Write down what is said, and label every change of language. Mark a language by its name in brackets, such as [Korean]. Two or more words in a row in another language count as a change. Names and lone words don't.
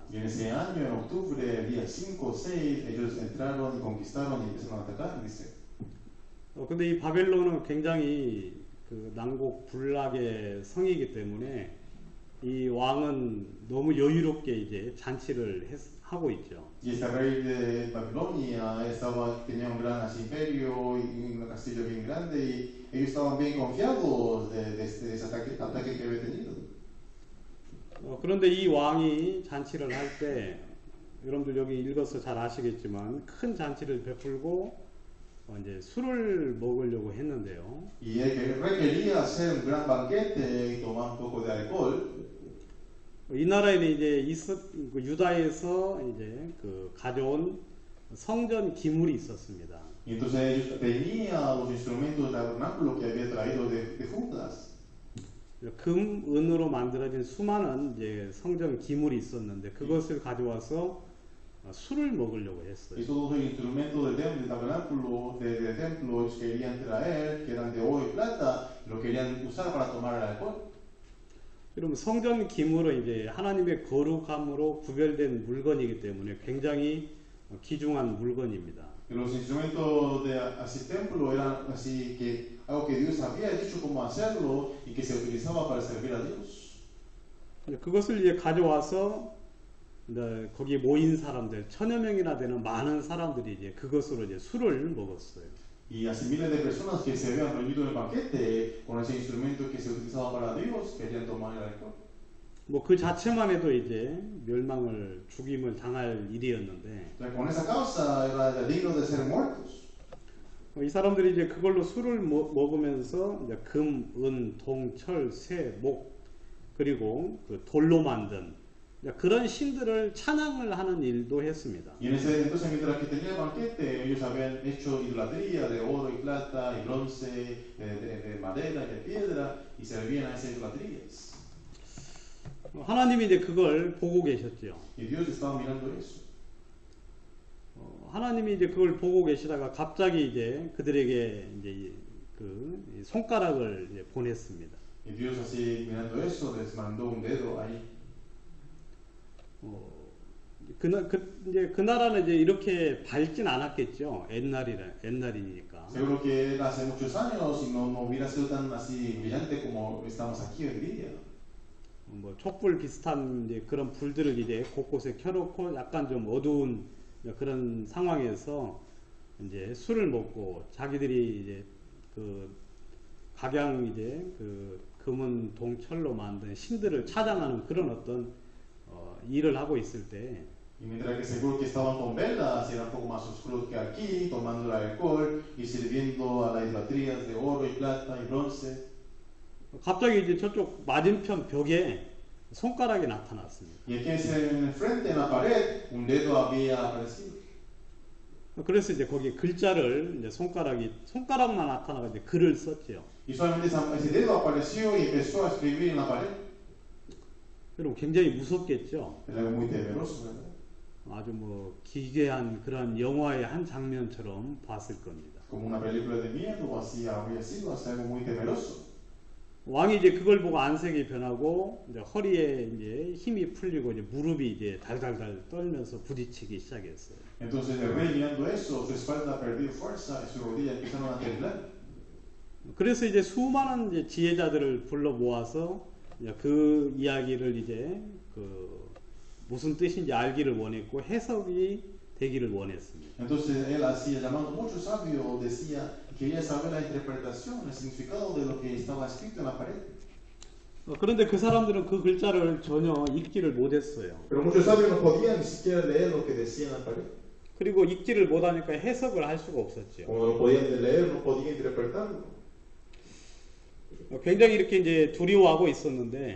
[Spanish] Y en ese año, en octubre, el día 5 o 6, ellos entraron y conquistaron y empezaron a atacar, dice. [Korean] 근데 이 바벨론은 굉장히 그 난곡 불락의 성이기 때문에 이 왕은 너무 여유롭게 이제 잔치를 하고 있죠. [Spanish] Y este rey de Babilonia tenía un gran imperio y un castillo bien grande y ellos estaban bien confiados de ese ataque que había tenido. [Korean] 그런데 이 왕이 잔치를 할 때 여러분들 여기 읽어서 잘 아시겠지만 큰 잔치를 베풀고 이제 술을 먹으려고 했는데요. [Spanish] Y el rey quería hacer un gran banquete y tomar un poco de alcohol. [Korean] 이 나라에는 이제 유다에서 이제 그 가져온 성전 기물이 있었습니다. [Spanish] Y entonces ellos tenían los instrumentos del tabernáculo que había traído de Judas. [Korean] 금, 은으로 만들어진 수많은 이제 성전 기물이 있었는데 그것을 가져와서 술을 먹으려고 했어요. [Spanish] Y todos los instrumentos del tabernáculo, del templo, ellos querían traer, que eran de oro y plata, lo querían usar para tomar el alcohol. [Korean] 그럼 성전 기물은 이제 하나님의 거룩함으로 구별된 물건이기 때문에 굉장히 귀중한 물건입니다. [Spanish] Los instrumentos de así templo eran así que algo que Dios había dicho cómo hacerlo y que se utilizaba para servir a Dios. [Korean] 그것을 이제 가져와서 이제 거기 모인 사람들 1000여 명이나 되는 많은 사람들이 이제 그것으로 이제 술을 먹었어요. [Spanish] Y así miles de personas que se habían reunido en el banquete con ese instrumento que se utilizaba para Dios querían tomar el alcohol. [Korean] 뭐 그 자체만 해도 이제 죽임을 당할 일이었는데 [Spanish] Con esa causa era digno de ser muertos. [Korean] 이 사람들이 이제 그걸로 술을 먹으면서 이제 금, 은, 동, 철, 쇠, 목 그리고 그 돌로 만든 그런 신들을 찬양을 하는 일도 했습니다. [Spanish] Y en ese entonces mientras que tenía el banquete ellos habían hecho idolatría de oro y plata y bronce, de madera y de piedra y servían a esas idolatrías. [Korean] 하나님이 이제 그걸 보고 계셨죠. [Spanish] Y Dios estaba mirando eso. [Korean] 하나님이 이제 그걸 보고 계시다가 갑자기 이제 그들에게 이제 그 손가락을 이제 보냈습니다. [Spanish] Y Dios así mirando eso les mandó un dedo ahí. [Korean] 이제 그 나라는 이제 이렇게 밝진 않았겠죠. 옛날이니까. [Spanish] Seguro que era hace muchos años y no hubiera sido tan así brillante como estamos aquí hoy día. [Korean] 뭐 촛불 비슷한 이제 그런 불들을 이제 곳곳에 켜놓고 약간 좀 어두운 그런 상황에서 이제 술을 먹고 자기들이 이제 그 각양 이제 그 금은 동철로 만든 신들을 찬양하는 그런 어떤 일을 하고 있을 때 [Spanish] Y mientras que seguro que estaban con velas, era un poco más oscuro que aquí, tomando el alcohol y sirviendo a las idolatrías de oro y plata y bronce. [Korean] 갑자기 이제 저쪽 맞은편 벽에 손가락이 나타났습니다. [Spanish] Y aquí en el frente, en la pared, un dedo había aparecido. [Korean] 그래서 이제 거기 글자를 이제 손가락만 나타나가 이제 글을 썼죠. [Spanish] Y solamente ese dedo apareció y empezó a escribir en la pared. [Korean] 여러분 굉장히 무섭겠죠. [Spanish] Era algo muy temeroso, ¿verdad? [Korean] 아주 뭐 기괴한 그런 영화의 한 장면처럼 봤을 겁니다. [Spanish] Como una película de miedo, así habría sido, así algo muy temeroso. [Korean] 왕이 이제 그걸 보고 안색이 변하고 이제 허리에 이제 힘이 풀리고 이제 무릎이 이제 달달달 떨면서 부딪히기 시작했어요. [Spanish] Entonces el rey mirando eso, su espalda perdió fuerza y sus rodillas empezaron a temblar. [Korean] 그래서 이제 수많은 이제 지혜자들을 불러 모아서 이제 그 이야기를 이제 그 무슨 뜻인지 알기를 원했고 해석이 되기를 원했습니다. [Spanish] Entonces él hacía, llamando muchos sabios, decía, quería saber la interpretación, el significado de lo que estaba escrito en la pared. [Korean] 그런데 그 사람들은 그 글자를 전혀 읽지를 못했어요. [Spanish] Pero muchos sabios no podían ni siquiera leer lo que decía en la pared. [Korean] 그리고 읽지를 못하니까 해석을 할 수가 없었죠. [Spanish] Como no podían leer, no podían interpretarlo. [Korean] 굉장히 이렇게 이제 두려워하고 있었는데